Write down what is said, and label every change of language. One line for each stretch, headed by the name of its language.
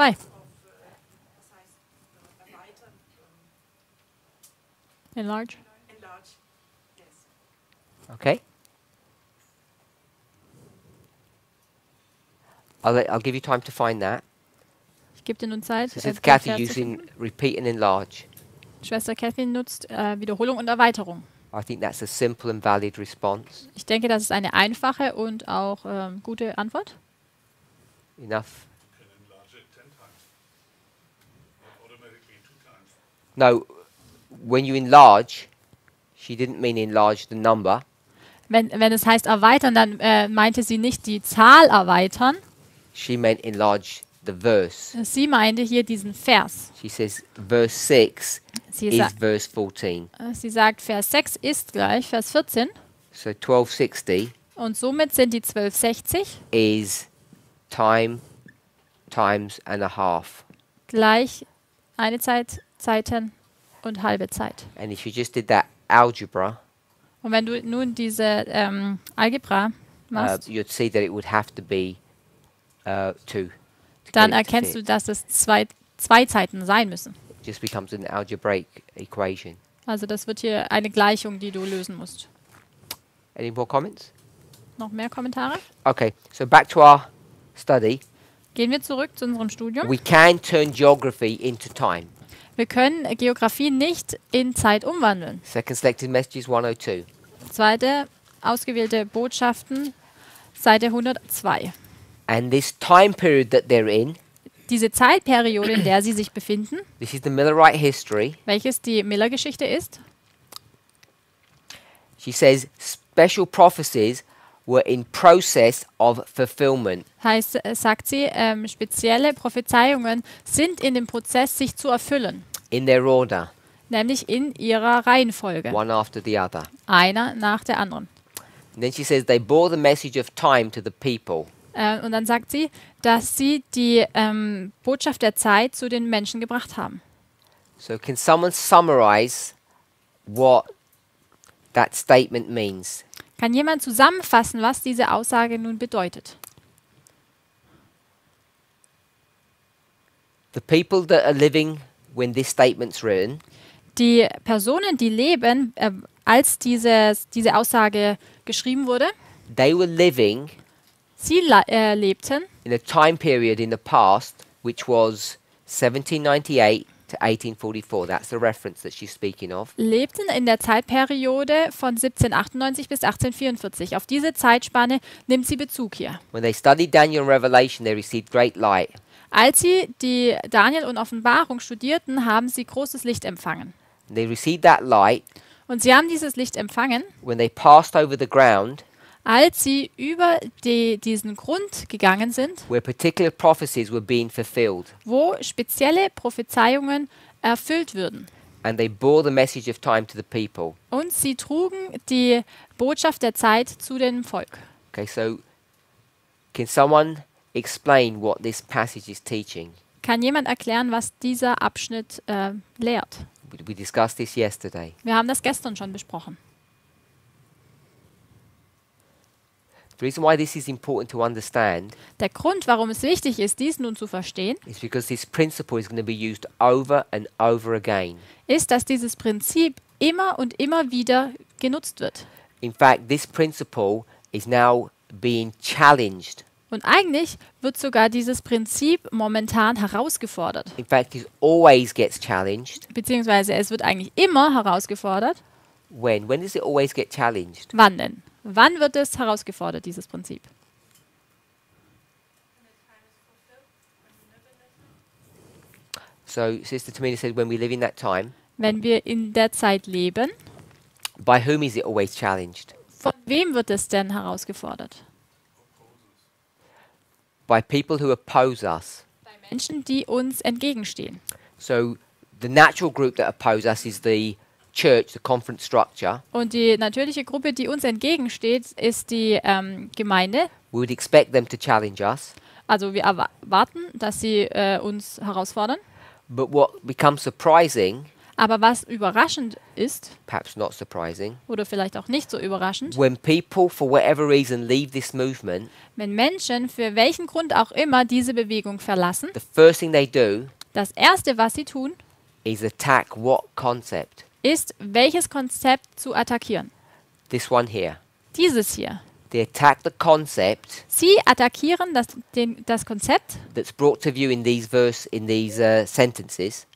German: Was heißt erweitern?
English: Enlarge. Enlarge. Yes. Okay? I'll give you time to find that.
German: Ich gebe dir nun Zeit.
English: So
German: den
English: Sister Kathy
German: Vers zu
English: using
German: finden.
English: repeat and enlarge.
German: Schwester Kathy nutzt Wiederholung und Erweiterung.
English: I think that's a simple and valid response.
German: Ich denke, das ist eine einfache und auch gute Antwort.
English: Enough? You can enlarge it 10 times. Not automatically 2 times. No, when you enlarge, she didn't mean enlarge the number.
German: Wenn es heißt erweitern, dann meinte sie nicht die Zahl erweitern.
English: She meant enlarge the verse.
German: Sie meinte hier diesen Vers.
English: She says verse 6
German: Sie,
English: is sa verse 14.
German: sie sagt, Vers 6 ist gleich Vers 14.
English: So 1260
German: Und somit sind die 1260
English: is time times and a half.
German: gleich eine Zeit, Zeiten und halbe Zeit.
English: And if you just did that algebra,
German: Und wenn du nun diese Algebra machst,
English: you'd see that it would have to be 2.
German: dann erkennst du, dass es zwei Zeiten sein müssen.
English: It just becomes an algebraic equation.
German: Also das wird hier eine Gleichung, die du lösen musst.
English: Any more comments?
German: Noch mehr Kommentare?
English: Okay, so back to our study.
German: Gehen wir zurück zu unserem Studium.
English: We can turn geography into time.
German: Wir können Geografie nicht in Zeit umwandeln.
English: Second selected messages 102.
German: Zweite, ausgewählte Botschaften, Seite 102.
English: And this time period that they're in,
German: Diese Zeitperiode, in der sie sich befinden,
English: this is the Millerite history.
German: welches die Miller-Geschichte ist,
English: She says special prophecies were in process of fulfillment.
German: sagt sie, spezielle Prophezeiungen sind in dem Prozess, sich zu erfüllen.
English: In their order,
German: Nämlich in ihrer Reihenfolge.
English: one after the other.
German: Einer nach der anderen.
English: And then she says they bore the message of time to the people.
German: Und dann sagt sie, dass sie die Botschaft der Zeit zu den Menschen gebracht haben.
English: So can someone summarize what that statement means?
German: Kann jemand zusammenfassen, was diese Aussage nun bedeutet?
English: The people that are living when this statement's written,
German: Die Personen, die leben, als diese Aussage geschrieben wurde,
English: they were living
German: sie lebten
English: in a time period in the past which was 1798 to 1844. That's the reference that she's speaking of.
German: lebten in der Zeitperiode von 1798 bis 1844. Auf diese Zeitspanne nimmt sie Bezug hier.
English: When they studied Daniel and Revelation, they received great light.
German: Als sie die Daniel und Offenbarung studierten, haben sie großes Licht empfangen.
English: And they received that light
German: Und sie haben dieses Licht empfangen,
English: when they passed over the ground
German: als sie über diesen Grund gegangen sind,
English: where particular prophecies were being fulfilled.
German: wo spezielle Prophezeiungen erfüllt würden.
English: And they bore the message of time to the people.
German: Und sie trugen die Botschaft der Zeit zu dem Volk.
English: Okay, so can someone explain what this passage is teaching?
German: Kann jemand erklären, was dieser Abschnitt lehrt?
English: We discussed this yesterday.
German: Wir haben das gestern schon besprochen.
English: The reason why this is important to understand
German: Der Grund, warum es wichtig ist, dies nun zu verstehen,
English: is because this principle is going to be used over and over again.
German: ist, dass dieses Prinzip immer und immer wieder genutzt wird.
English: In fact, this principle is now being challenged
German: Und eigentlich wird sogar dieses Prinzip momentan herausgefordert.
English: In fact, it always gets challenged.
German: Beziehungsweise es wird eigentlich immer herausgefordert.
English: When? When does it always get challenged?
German: Wann denn? Wann wird es herausgefordert, dieses Prinzip?
English: So, Sister Tamina said, when we live in that time.
German: Wenn wir in der Zeit leben.
English: By whom is it always challenged?
German: Von wem wird es denn herausgefordert?
English: By people who oppose us.
German: Bei Menschen, die uns entgegenstehen.
English: So, the natural group that oppose us is the church, the conference structure.
German: Und die natürliche Gruppe, die uns entgegensteht, ist die Gemeinde.
English: We would expect them to challenge us.
German: Also wir erwarten, dass sie uns herausfordern.
English: But what becomes surprising,
German: Aber was überraschend ist,
English: perhaps not surprising,
German: oder vielleicht auch nicht so überraschend,
English: when people, for whatever reason, leave this movement,
German: wenn Menschen für welchen Grund auch immer diese Bewegung verlassen,
English: the first thing they do
German: das Erste, was sie tun,
English: is attack what concept?
German: ist, welches Konzept zu attackieren.
English: This one here.
German: Dieses hier.
English: They attack the concept
German: Sie attackieren das Konzept,
English: that's brought to view in these sentences,